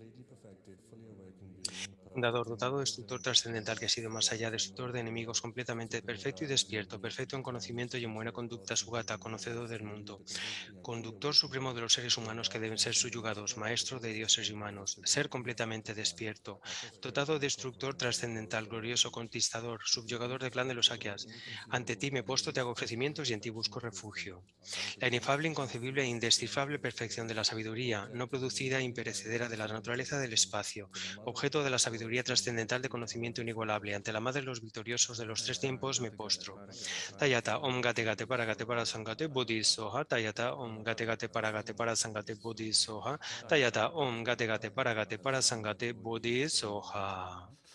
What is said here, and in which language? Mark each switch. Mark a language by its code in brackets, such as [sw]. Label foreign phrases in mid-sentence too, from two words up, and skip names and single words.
[es] Fundador, dotado, destructor, trascendental, que ha sido más allá, destructor de enemigos, completamente perfecto y despierto, perfecto en conocimiento y en buena conducta, Sugata, conocedor del mundo, conductor supremo de los seres humanos que deben ser subyugados, maestro de dioses y humanos, ser completamente despierto, dotado, destructor, trascendental, glorioso, conquistador, subyugador del clan de los Shakyas, ante ti me postro, te hago ofrecimientos y en ti busco refugio. La inefable, inconcebible e indescifrable perfección de la sabiduría, no producida e imperecedera de la naturaleza del espacio, objeto de la sabiduría trascendental de conocimiento inigualable, ante la madre de los victoriosos de los tres tiempos me postro. [sa] Tayata Om Gate Gate para Sangate Bodhi Soha, Tayata Om Gate Gate para Sangate Bodhi Soha, Tayata Om Gate Gate para Sangate Bodhi Soha.